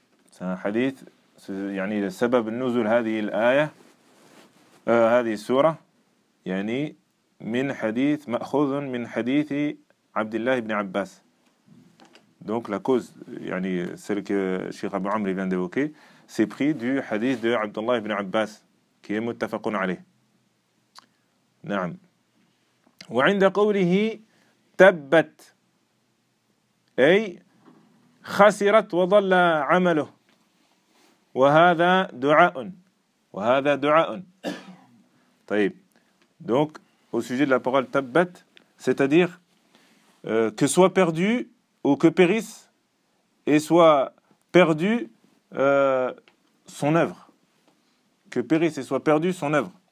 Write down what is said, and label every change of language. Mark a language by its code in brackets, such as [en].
[fr] C'est un hadith, [ar] يعني le سبب النزول هذه الآية هذه السورة يعني من حديث مأخوذ من حديث عبد الله ابن عباس. [fr] Donc la cause, يعني celle que Cheikh Abou Amr vient d'évoquer, c'est pris du hadith de Abdullah ibn Abbas qui est [ar] متفق عليه. نعم. وعند قوله تبت أي خسرت وظل عمله وهذا دعاء وهذا دعاء. طيب. [fr] Donc au sujet de la parole tabbat, c'est-à-dire que soit perdu ou que périsse et soit perdu son œuvre, que périsse et soit perdu son œuvre.